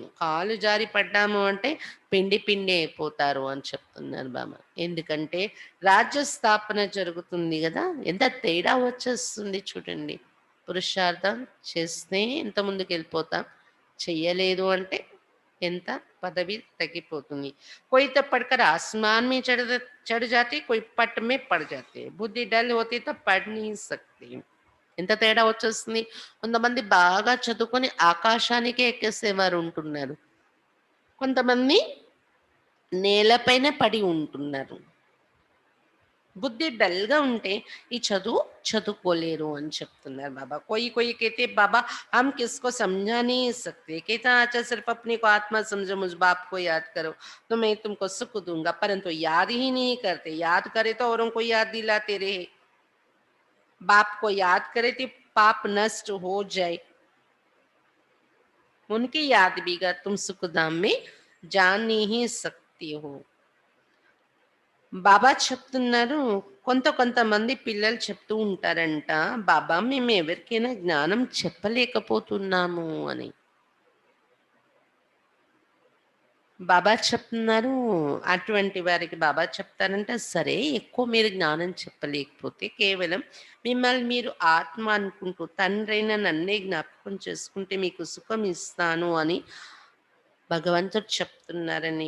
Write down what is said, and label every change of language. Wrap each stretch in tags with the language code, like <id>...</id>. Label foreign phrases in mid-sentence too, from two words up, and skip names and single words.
<te>కాలు జారి పడ్డాము అంటే పిండి పిండి అయిపోతారు అని చెప్తున్నారు బాబా. ఎందుకంటే రాజ్య స్థాపన జరుగుతుంది గదా! ఎంత తేడా వచ్చేస్తుంది చూడండి. పురుషార్థం చేస్తే ఎంత ముందుకెళ్ళిపోతాం. చెయ్యలేదు అంటే ఎంత పదవి తగ్గిపోతుంది.</te> <hi>कोई तो पढ़कर आसमान में चढ़ जाती, कोई पट में पड़ जाते। बुद्धि डल होती तो पढ़ नहीं सकती।</hi> <te>ఎంత తేడా వచ్చేస్తుంది. కొంతమంది బాగా చదువుకొని ఆకాశానికే ఎక్కేసేవారు ఉంటున్నారు. కొంతమంది నేలపైన పడి ఉంటున్నారు. బుద్ధి డల్‌గా ఉంటే ఈ చదువుకోలేరు అని చెప్తున్నారు बाबा।</te> <hi>कोई-कोई कहते बाबा हम किसको समझा नहीं सकते। कहता अच्छा सिर्फ अपने को आत्मा समझो, मुझ बाप को याद करो तो मैं तुमको सुख दूँगा। परंतु याद ही नहीं करते। याद करे तो औरों को याद दिलाते रहे। बाप को याद करे तो पाप नष्ट हो जाए। उनकी याद बिगर तुम सुखधाम में जा नहीं सकती हो।</hi> <te>బాబా చెప్తున్నారు. కొంతమంది పిల్లలు చెప్తూ ఉంటారంట, బాబా మేము ఎవరికైనా జ్ఞానం చెప్పలేకపోతున్నాము అని. బాబా చెప్తున్నారు, అటువంటి వారికి బాబా చెప్తారంట, సరే ఎక్కువ మీరు జ్ఞానం చెప్పలేకపోతే కేవలం మిమ్మల్ని మీరు ఆత్మ అనుకుంటూ తండ్రైన నన్నే జ్ఞాపకం చేసుకుంటే మీకు సుఖం ఇస్తాను అని భగవంతుడు చెప్తున్నారని.</te>